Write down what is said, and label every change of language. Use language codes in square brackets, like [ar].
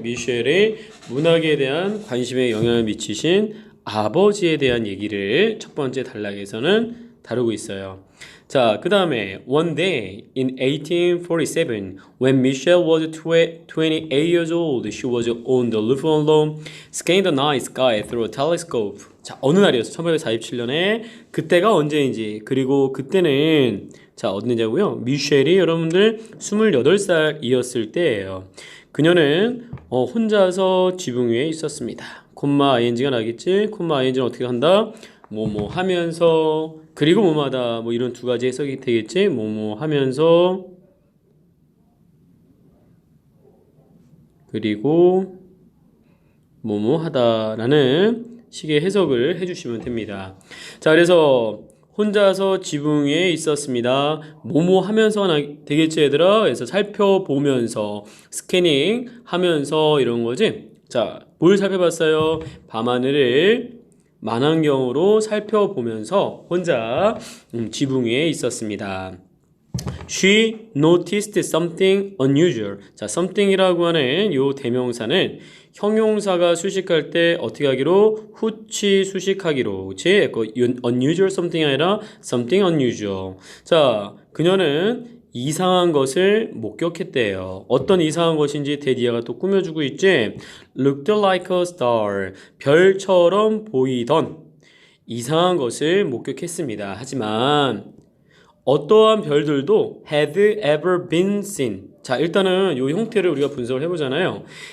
[ko] 미셸의 문학에 대한 관심에 영향을 미치신 아버지에 대한 얘기를 첫 번째 단락에서는 다루고 있어요. 자, 그 다음에 [en] One day in 1847 when Michelle was 28 years old, she was on the roof alone, scanning the night sky through a telescope. [ko] 자, 어느 날이었어? 1847년에 그때가 언제인지 그리고 그때는 자, 어디냐고요? 미셸이 여러분들 28살이었을 때예요. 그녀는 혼자서 지붕 위에 있었습니다. 콤마 ing가 나겠지? 콤마 ing는 어떻게 한다? 뭐뭐 하면서 그리고 뭐마다 뭐 이런 두 가지 해석이 되겠지? 뭐뭐 하면서 그리고 뭐뭐 하다라는 식의 해석을 해주시면 됩니다. 자, 그래서 혼자서 지붕 위에 있었습니다. 뭐뭐 하면서 되겠지 얘들아? 그래서 살펴보면서 스캐닝 하면서 이런 거지. 자, 뭘 살펴봤어요? 밤하늘을 만안경으로 살펴보면서 혼자 지붕 위에 있었습니다. [en] She noticed something unusual. [ko] 자, something이라고 하는 요 대명사는 형용사가 수식할 때 어떻게 하기로? 후치 수식하기로. 그치? [en] unusual something이 [ko] 아니라 [en] something unusual. [ko] 자, 그녀는 이상한 것을 목격했대요. 어떤 이상한 것인지 데디아가 또 꾸며주고 있지? [en] Looked like a star. [ko] 별처럼 보이던 이상한 것을 목격했습니다. 하지만 어떠한 별들도 [en] had ever been seen. [ko] 자, 일단은 이 형태를 우리가 분석을 해보잖아요.